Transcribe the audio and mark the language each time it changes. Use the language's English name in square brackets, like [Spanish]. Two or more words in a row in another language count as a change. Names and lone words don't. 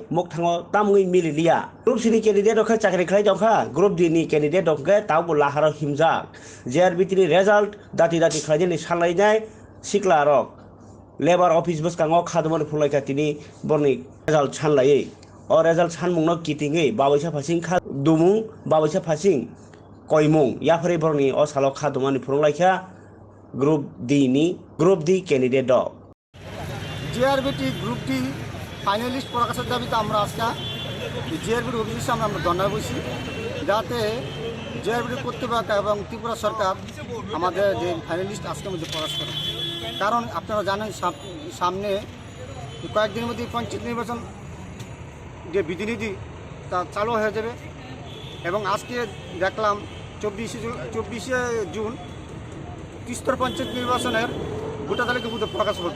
[Kok Borok] mok thango tamungi mililia group C ni candidate rok chakri khlai jongkha group D ni candidate rok ge tabu laharo himjak JRBT ni result dati khlai ni salai nai sikla rok [English] labor office [Kok Borok] boskango khadmon phulaika tini borni result sanlai o result sanmungno kitingi babaisa phasing kha dumung babaisa phasing koimung yapre borni o salo khadmani phulaika Group D ni Group D candidate dog [Bangla] JRBT Group D ফাইনালিস্ট প্রকাশের দাবিতে আমরা আজকে JRBT অফিসের সামনে আমরা ধর্ণা বসি যাতে JRBT কর্তৃপক্ষ এবং ত্রিপুরা সরকার আমাদের যে ফাইনালিস্ট আজকের মধ্যে প্রকাশ করে। কারণ আপনারা জানেন সামনে কয়েকদিনের মধ্যে পঞ্চায়েত নির্বাচন যে বিধিনিধি তা চালু হয়ে যাবে এবং আজকে দেখলাম 24শে জুন ত্রিস্তর পঞ্চায়েত নির্বাচনের ভোটার তালিকা প্রকাশ হবে।